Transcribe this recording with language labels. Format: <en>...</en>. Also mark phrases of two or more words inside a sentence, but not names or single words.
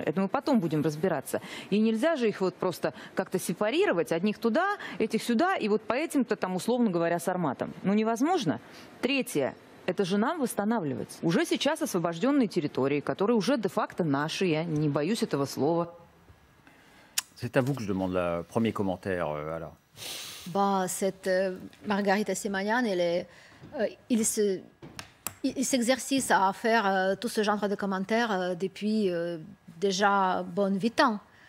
<ru>Это мы потом будем разбираться. И нельзя же их вот просто как-то сепарировать. Одних туда, этих сюда, и вот по этим-то там, условно говоря, Сарматам. Ну, невозможно. Третье. Это же нам восстанавливать. Уже сейчас освобожденные территории, которые уже де-факто наши, я не боюсь этого слова.</ru> <fr>C'est à vous que je demande le premier commentaire, alors. Bah, cette Margarita Simonyan, il s'exerce à faire tout ce genre de commentaires depuis déjà bon 8 ans.</fr>